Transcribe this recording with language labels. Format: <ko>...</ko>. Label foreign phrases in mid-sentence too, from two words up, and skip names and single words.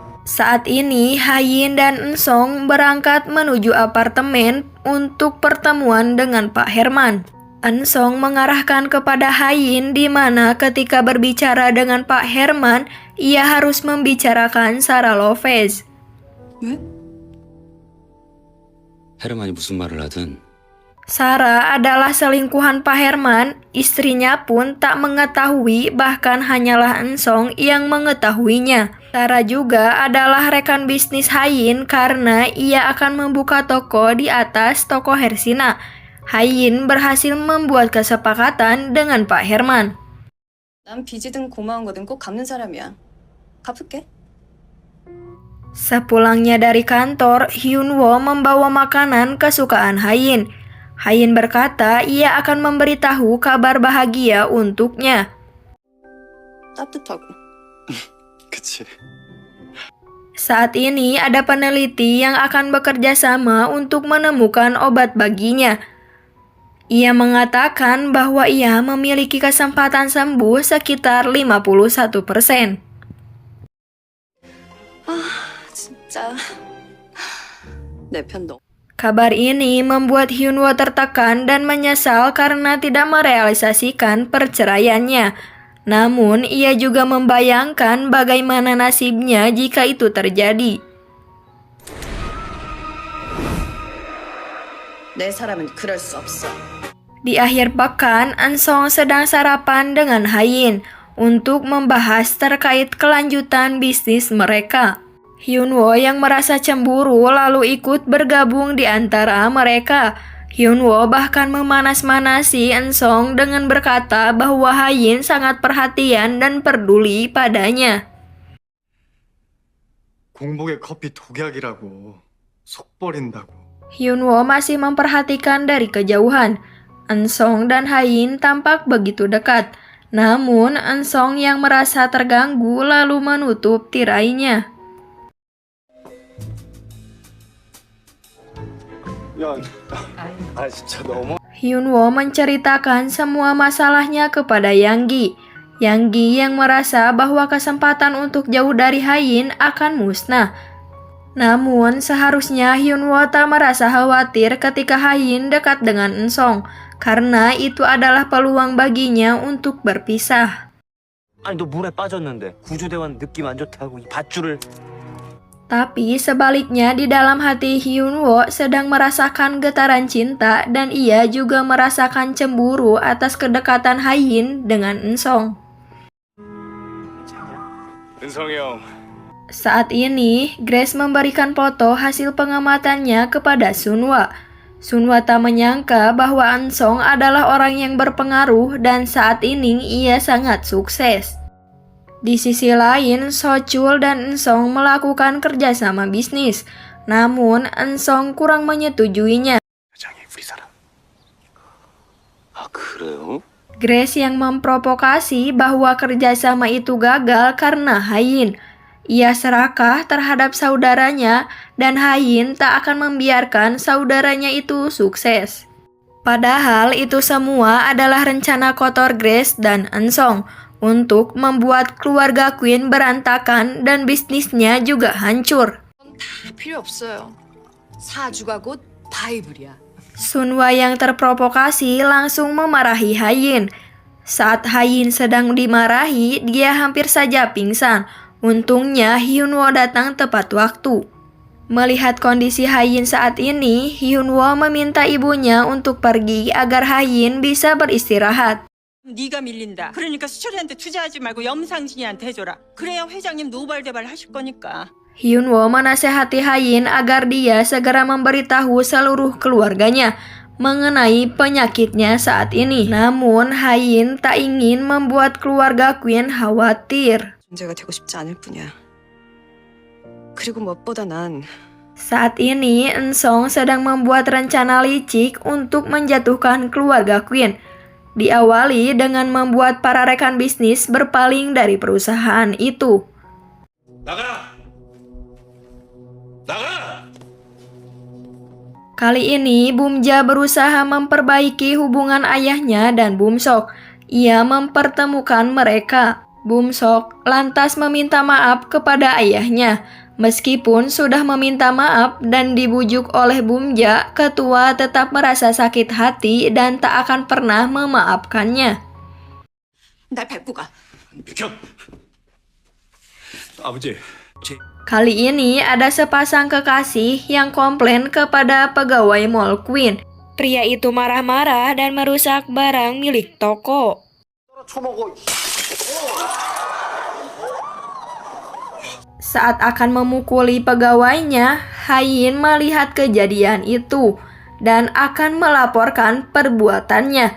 <id>Saat ini, Hayin dan Ensong berangkat menuju apartemen untuk pertemuan dengan Pak Herman. Ensong mengarahkan kepada Hayin di mana ketika berbicara dengan Pak Herman, ia harus membicarakan Sarah Lopez.</id> <ko>왜? 헤르만이 무슨 말을 하든</ko> <id>Sarah adalah selingkuhan Pak Herman, istrinya pun tak mengetahui, bahkan hanyalah Ensong yang mengetahuinya. Sarah juga adalah rekan bisnis Hayin karena ia akan membuka toko di atas toko Hersina. Hayin berhasil membuat kesepakatan dengan Pak Herman.</id> <ko>난 빚이든 고마운 거든 꼭 갚는 사람이야. 갚을게.</ko> <id>Sepulangnya dari kantor, Hyunwoo membawa makanan kesukaan Hayin. Hayin berkata ia akan memberitahu kabar bahagia untuknya.</id> <ko>따뜻하고. 그치.</ko> <id>Saat ini ada peneliti yang akan bekerja sama untuk menemukan obat baginya. Ia mengatakan bahwa ia memiliki kesempatan sembuh sekitar 51%.</id> <ko>진짜. 내 편도.</ko> <id>Kabar ini membuat Hyunwoo tertekan dan menyesal karena tidak merealisasikan perceraiannya. Namun, ia juga membayangkan bagaimana nasibnya jika itu terjadi.</id> <ko>내 사람은 그럴 수 없어.</ko> <id>Di akhir pekan, Ensong sedang sarapan dengan Hayin untuk membahas terkait kelanjutan bisnis mereka. Hyunwoo yang merasa cemburu lalu ikut bergabung di antara mereka. Hyunwoo bahkan memanas-manasi Ensong dengan berkata bahwa Hayin sangat perhatian dan peduli padanya.</id> <ko>공복에 커피 독약이라고. 속 버린다고.</ko> <id>Hyunwoo masih memperhatikan dari kejauhan. Ensong dan Hayin tampak begitu dekat. Namun, Ensong yang merasa terganggu lalu menutup tirainya.</id> <ko>야, 진짜 너무.</ko> <id>Hyunwoo menceritakan semua masalahnya kepada Yanggi. Yanggi yang merasa bahwa kesempatan untuk jauh dari Hayin akan musnah. Namun, seharusnya Hyunwoo tak merasa khawatir ketika Hayin dekat dengan Ensong, karena itu adalah peluang baginya untuk berpisah.</id> <ko>아니 너 물에 빠졌는데 구조대원 느낌 안 좋다고 이 밧줄을</ko> <id>Tapi sebaliknya di dalam hati Hyunwoo sedang merasakan getaran cinta dan ia juga merasakan cemburu atas kedekatan Hayin dengan Ensong.</id> <ko>은성이 형.</ko> <id>Saat ini, Grace memberikan foto hasil pengamatannya kepada Sunwa. Sunwa tak menyangka bahwa Ensong adalah orang yang berpengaruh dan saat ini ia sangat sukses. Di sisi lain, Sochul dan Ensong melakukan kerjasama bisnis. Namun, Ensong kurang menyetujuinya.</id> <ko>회장이 우리 사람 아 그래요?</ko> <id>Grace yang memprovokasi bahwa kerjasama itu gagal karena Hayin. Ia serakah terhadap saudaranya dan Hayin tak akan membiarkan saudaranya itu sukses. Padahal itu semua adalah rencana kotor Grace dan Ensong untuk membuat keluarga Queen berantakan dan bisnisnya juga hancur.</id> <ko>다 필요 없어요. 사주가 곧 바이블이야.</ko> <id>Sunwa yang terprovokasi langsung memarahi Hayin. Saat Hayin sedang dimarahi, dia hampir saja pingsan. Untungnya Hyunwoo datang tepat waktu. Melihat kondisi Hayin saat ini, Hyunwoo meminta ibunya untuk pergi agar Hayin bisa beristirahat.</id> <ko>네가 밀린다. 그러니까 수철이한테 투자하지 말고 염상진이한테 해줘라. 그래야 회장님 노발대발 하실 거니까.</ko> <id>Hyunwoo menasehati Hayin agar dia segera memberitahu seluruh keluarganya mengenai penyakitnya saat ini. Namun, Hayin tak ingin membuat keluarga Queen khawatir.</id> <ko>존재가 되고 싶지 않을 뿐이야. 그리고 무엇보다 난</ko> <id>Saat ini, Ensong sedang membuat rencana licik untuk menjatuhkan keluarga Queen. Diawali dengan membuat para rekan bisnis berpaling dari perusahaan itu.</id> <ko>나가라! 나가라!</ko> <id>Kali ini, Bumja berusaha memperbaiki hubungan ayahnya dan Bumsok. Ia mempertemukan mereka. Bumsok lantas meminta maaf kepada ayahnya. Meskipun sudah meminta maaf dan dibujuk oleh Bumja, ketua tetap merasa sakit hati dan tak akan pernah memaafkannya.</id> <ko>날 밟고 가. 비켜. 아버지.</ko> <id>Kali ini ada sepasang kekasih yang komplain kepada pegawai Mall Queen. Pria itu marah-marah dan merusak barang milik toko. Saat akan memukuli pegawainya, Hayin melihat kejadian itu dan akan melaporkan perbuatannya.</id>